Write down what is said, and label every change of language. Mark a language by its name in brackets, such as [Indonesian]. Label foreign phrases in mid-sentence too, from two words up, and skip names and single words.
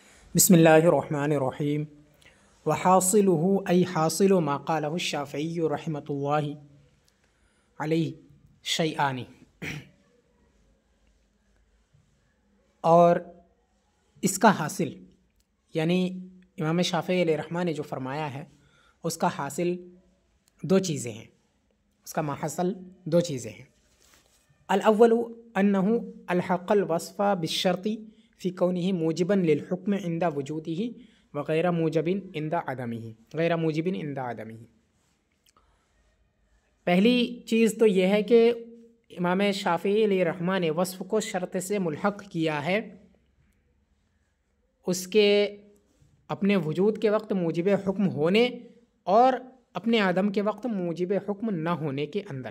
[Arabic] بسم الله الرحمن الرحيم وحاصله أي حاصل ما قاله الشافعي رحمة الله عليه شيئان. [Urdu] اور اس کا حاصل یعنی امام شافعی علیہ الرحمہ نے جو فرمایا ہے اس کا حاصل دو چیزیں ہیں، اس کا ماحصل دو چیزیں ہیں. [Arabic] الأول أنه ألحق الوصف بالشرط في كونه موجبا للحكم عند وجوده وغير موجب عند عدمه. [Urdu] پہلی چیز تو یہ ہے کہ امام شافعی علیہ الرحمہ نے وصف کو شرط سے ملحق کیا ہے اس کے اپنے وجود کے وقت موجب حکم ہونے اور اپنے عدم کے وقت موجب حکم نہ ہونے کے اندر.